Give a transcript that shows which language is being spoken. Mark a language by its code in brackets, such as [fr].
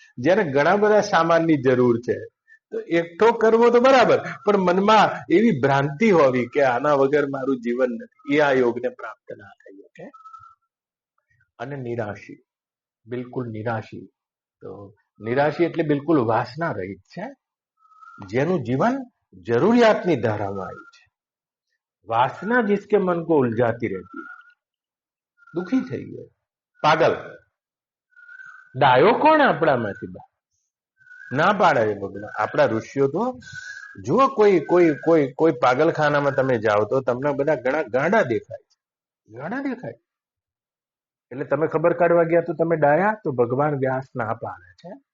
[gu] જ્યારે ઘણા બધા સામાનની જરૂર છે તો એકઠો કરવો તો બરાબર, પણ મનમાં એવી ભ્રાંતિ હોવી કે આના વગર મારું જીવન નથી, એ આ યોગને પ્રાપ્ત ના થઈ શકે. અને નિરાશી, બિલકુલ નિરાશી. તો નિરાશી એટલે બિલકુલ વાસના રહિત છે, જેનું જીવન જરૂરિયાતની ધારામાં આવ્યું છે. [hi] वासना जिसके मन को उलझाती रहती है, दुखी [gu] થઈ ગયો, પાગલ. ડાયો કોણ આપણામાંથી ના પાડે છે ભગવાન? આપણા ઋષિઓ તો જુઓ, કોઈ કોઈ કોઈ કોઈ પાગલખાનામાં તમે જાઓ તો તમને બધા ઘણા ગાંડા દેખાય છે, ગાંડા દેખાય. એટલે તમે ખબર કાઢવા ગયા તો તમે ડાયા, તો ભગવાન વ્યાસ ના પાડે છે.